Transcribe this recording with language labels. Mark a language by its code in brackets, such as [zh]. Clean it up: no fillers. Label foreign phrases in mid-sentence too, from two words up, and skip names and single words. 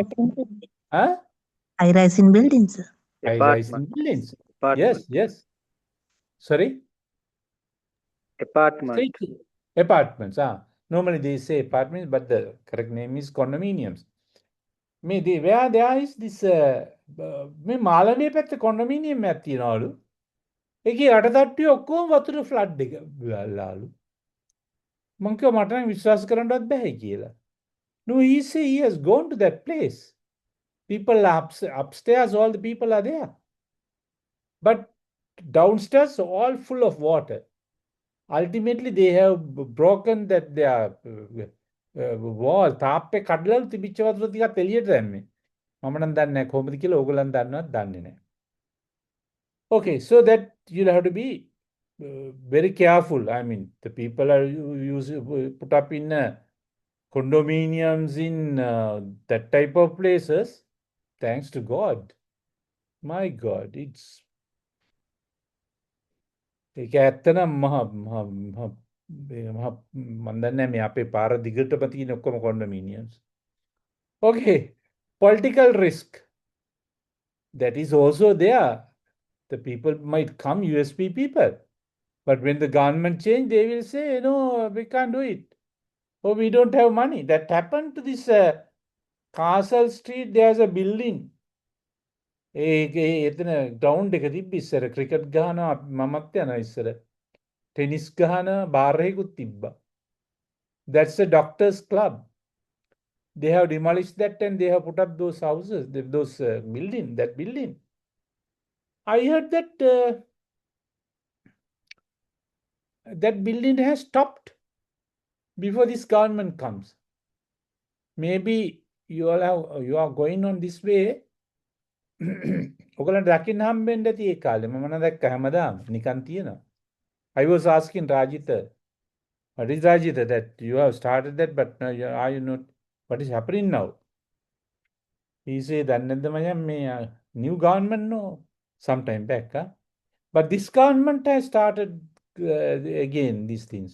[en] High-rising buildings. High-rising buildings. Yes, yes. Sorry? Apartment. Apartments. Normally they say apartments, but the correct name is condominiums. Where there is this [si] මේ මාළඹේ පැත්තේ condominium එකක් තියනවලු. ඒකේ අටතට්ටුවේ ඔක්කොම වතුර flood එක වෙලාලු. මං කිව්වා මට නම් විශ්වාස කරන්නවත් බෑ කියලා. [en] No, he has gone to that place. People upstairs, all the people are there. But downstairs, all full of water. Ultimately, they have broken that their wall. [si] තාප්පේ කඩලා තිබිච්ච වතුර ටිකක් එළියට දැම්මේ. මම නම් දන්නේ නැහැ කොහොමද කියලා ඕගොල්ලන් දන්නවත් දන්නේ නැහැ. [en] Okay, so that you'll have to be very careful. I mean, the people are put up in condominiums in that type of places. Thanks to God. My God, it's [si] ඒක ඇත්තනම් මම දන්නේ මේ අපේ පාර දිගටම තියෙන ඔක්කොම condominiums. [en] Okay, Political risk. That is also there. The people might come, USP people. But when the government change, they will say, no, we can't do it. Or we don't have money. That happened to this Castle Street. There's a building. [si] එතන ග්‍රවුන්ඩ් එක තිබ්බ ඉස්සර ක්‍රිකට් ගහනවා මමත් යනවා ඉස්සර ටෙනිස් ගහන බාර් එකකුත් තිබ්බා. [en] That's a doctors club. They have demolished that and they have put up those houses, those building, that building. I heard that that building has stopped before this government comes. Maybe you are going on this way. [si] ඔගලන්ට දකින්න හම්බෙන්න ඇති ඒ කාලේ මම නම් දැක්ක හැමදාම නිකන් තියෙනවා. [en] I was asking Rajita, what is Rajita that you have started that but now are you not, what is happening now? He said that new government no sometime back, huh? But this government has started again these things.